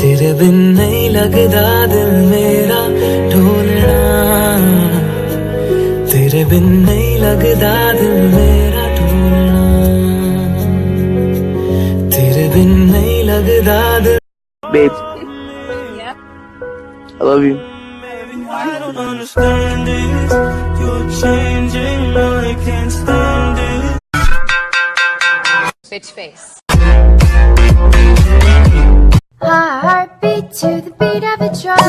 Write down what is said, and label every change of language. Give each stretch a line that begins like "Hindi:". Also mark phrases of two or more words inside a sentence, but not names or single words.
Punjabi: ਤੇਰੇ ਬਿਨ ਨਹੀਂ ਲੱਗਦਾ ਦਿਲ ਮੇਰਾ ਢੋਲਣਾ, ਤੇਰੇ ਬਿਨ ਨਹੀਂ ਲੱਗਦਾ ਦਿਲ ਮੇਰਾ ਢੋਲਣਾ, ਤੇਰੇ ਬਿਨ ਨਹੀਂ ਲੱਗਦਾ ਦਿਲ.
English: Babe, Yeah. I love you. I don't understand this. You're changing, I can't stand it. Bitch face. Heartbeat to the beat of a drum.